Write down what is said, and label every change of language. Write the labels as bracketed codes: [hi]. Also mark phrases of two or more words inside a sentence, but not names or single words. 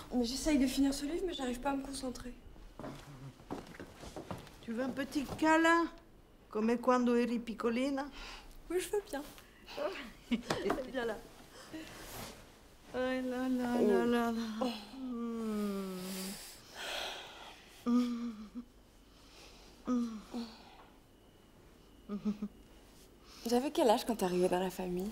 [fr] Mais j'essaye de finir ce livre, mais j'arrive pas à me concentrer. Tu veux un petit câlin? [it] Come quando eri piccolina? [fr] Oui, je veux bien. Viens là. Oh là là là là là. J'avais quel âge quand t'es arrivée dans la famille?